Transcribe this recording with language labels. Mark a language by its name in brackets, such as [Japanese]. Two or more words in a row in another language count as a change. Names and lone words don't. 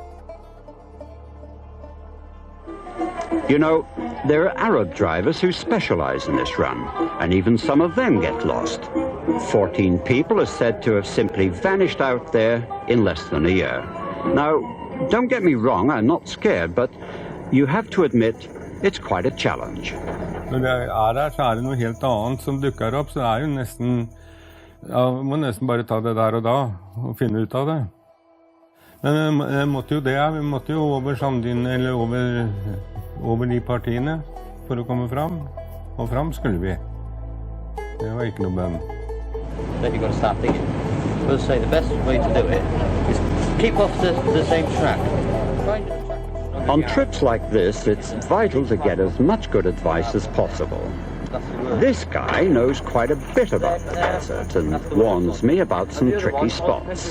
[English] You know, there are Arab drivers who specialize in this run, and even some of them get lost. 14 people are said to have simply vanished out there in less than a year. Now, don't get me wrong, I'm not scared, but you have to admit it's quite a challenge. [Norwegian] Når vi er der, så er det noe helt annet som dukker opp, så er jo nesten, ja, må nesten bare ta det der og da, og finne ut av det. Men jeg måtte jo det, vi måtte jo over Sandin, eller over de partiene, for å komme fram. Og fram skulle vi. Det var ikke noe bønn. [English] Then you've got to start thinking. We'll say the best way to do it is keep off the same track. On trips like this, it's vital to get as much good advice as possible. This guy knows quite a bit about the desert and warns me about some tricky spots.